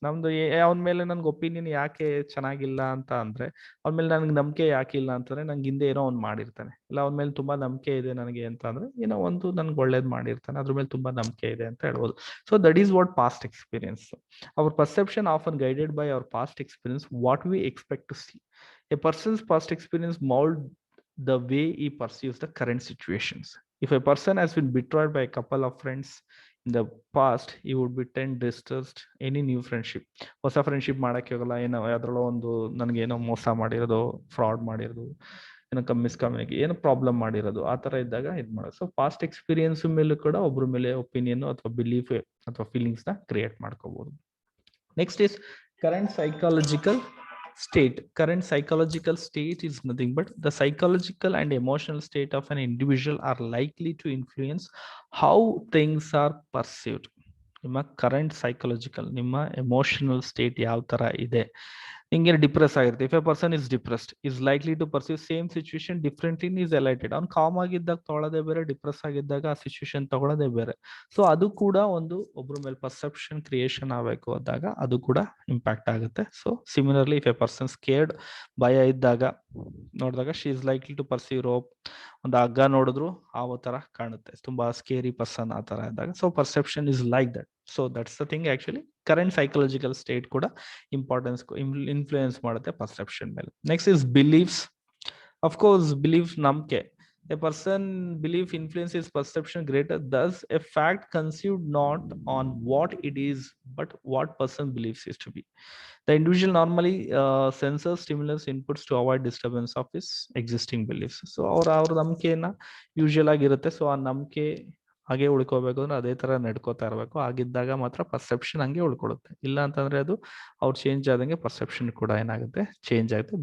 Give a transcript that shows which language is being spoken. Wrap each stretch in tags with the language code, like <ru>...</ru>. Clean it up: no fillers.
<kn>ನಮ್ದು ಅವನ ಮೇಲೆ ನನ್ಗೆ ಒಪಿನಿಯನ್ ಯಾಕೆ ಚೆನ್ನಾಗಿಲ್ಲ ಅಂತ ಅಂದ್ರೆ, ಅವನ ಮೇಲೆ ನನ್ಗೆ ನಂಬಿಕೆ ಯಾಕಿಲ್ಲ ಅಂತಂದ್ರೆ ನಂಗೆ ಹಿಂದೆ ಏನೋ ಅವ್ನು ಮಾಡಿರ್ತಾನೆ, ಇಲ್ಲ ಅವನ ಮೇಲೆ ತುಂಬಾ ನಂಬಿಕೆ ಇದೆ ನನಗೆ ಅಂತ ಅಂದ್ರೆ ಏನೋ ಒಂದು ನನ್ಗೆ ಒಳ್ಳೇದು ಮಾಡಿರ್ತಾನೆ, ಅದ್ರ ಮೇಲೆ ತುಂಬಾ ನಂಬಿಕೆ ಇದೆ ಅಂತ ಹೇಳ್ಬೋದು.</kn> <en>So that is what past experience. Our perception often guided by our past experience, what we expect to see. A person's past experience mold the way he perceives the current situations. If a person has been betrayed by a couple of friends in the past, he would be tend distrust any new friendship.</en> <kn>ಹೊಸ friendship ಮಾಡಕ್ಕೆ ಹೋಗಲ್ಲ, ಏನೋ ಅದ್ರೊಳಗೆ ಒಂದು ನನಗೆ ಏನೋ ಮೋಸ ಮಾಡಿರೋದು, ಫ್ರಾಡ್ ಮಾಡಿರೋದು, ಏನೋ ಮಿಸ್ಕಮ್ಯುನಿಕೇಟ್, ಏನೋ ಪ್ರಾಬ್ಲಮ್ ಮಾಡಿರೋದು, ಆ ತರ ಇದ್ದಾಗ ಇದು ಮಾಡೋದು. ಸೊ ಪಾಸ್ಟ್ ಎಕ್ಸ್ಪೀರಿಯನ್ಸ್ ಮೇಲೂ ಕೂಡ ಒಬ್ಬರ ಮೇಲೆ ಒಪಿನಿಯನ್ ಅಥವಾ ಬಿಲೀಫ್ ಅಥವಾ ಫೀಲಿಂಗ್ಸ್ ನ ಕ್ರಿಯೇಟ್ ಮಾಡ್ಕೋಬಹುದು.</kn> <en>Next is current psychological state. Current psychological state is nothing but the psychological and emotional state of an individual are likely to influence how things are perceived.</en> <kn>ನಿಮ್ಮ current psychological, ನಿಮ್ಮ emotional state ಯಾವ ತರ ಇದೆ. ಹಿಂಗೆ depress ಆಗಿರುತ್ತೆ.</kn> <en>If a person is depressed is likely to perceive same situation differently is elated.</en> <kn>ಅವ್ನು com ಆಗಿದ್ದಾಗ ತಗೊಳ್ಳೋದೇ ಬೇರೆ, ಡಿಪ್ರೆಸ್ ಆಗಿದ್ದಾಗ ಆ ಸಿಚುವೇಶನ್ ತಗೊಳ್ಳೋದೇ ಬೇರೆ. ಸೊ ಅದು ಕೂಡ ಒಂದು ಒಬ್ಬರ ಮೇಲೆ ಪರ್ಸೆಪ್ಷನ್ ಕ್ರಿಯೇಷನ್ ಆಗಬೇಕು ಅಂದಾಗ ಅದು ಕೂಡ ಇಂಪ್ಯಾಕ್ಟ್ ಆಗುತ್ತೆ.</kn> <en>so similarly if a person scared,</en> <kn>ಭಯ ಇದ್ದಾಗ ನೋಡಿದಾಗ</kn> <en>She is likely to perceive rope.</en> <kn>ಒಂದು ಹಗ್ಗ ನೋಡಿದ್ರು ಆವ ತರ ಕಾಣುತ್ತೆ, ತುಂಬಾ ಸ್ಕೇರಿ ಪರ್ಸನ್ ಆ ತರ ಇದ್ದಾಗ.</kn> <en>So perception is like that. So that's the thing. Actually current psychological state</en> <kn>ಕೂಡ ಇಂಪಾರ್ಟೆನ್ಸ್ ಇನ್ಫ್ಲೂಯೆನ್ಸ್ ಮಾಡುತ್ತೆ ಪರ್ಸೆಪ್ಷನ್ ಮೇಲೆ.</kn> <en>Next is beliefs. Of course belief ನಂಬಿಕೆ. A person belief influences perception greater, thus a fact conceived not on what it is but what person believes it to be. The individual normally censors stimulus inputs to avoid disturbance of his existing beliefs.</en> <kn>So ಅವ್ರ ನಂಬಿಕೆನ usual ಆಗಿರುತ್ತೆ. So ಆ ನಂಬಿಕೆ ಹಾಗೆ ಉಳ್ಕೋಬೇಕು ಅಂದ್ರೆ ಅದೇ ತರ ನಡ್ಕೋತಾ ಇರಬೇಕು. ಆಗಿದ್ದಾಗ ಮಾತ್ರ ಪರ್ಸೆಪ್ಷನ್ ಹಂಗೆ ಉಳ್ಕೊಳ್ಳುತ್ತೆ. ಇಲ್ಲ ಅಂತಂದ್ರೆ ಅದು ಅವ್ರು ಚೇಂಜ್ ಆದಂಗೆ ಪರ್ಸೆಪ್ಷನ್ ಕೂಡ ಏನಾಗುತ್ತೆ, ಚೇಂಜ್ ಆಗುತ್ತೆ.</kn>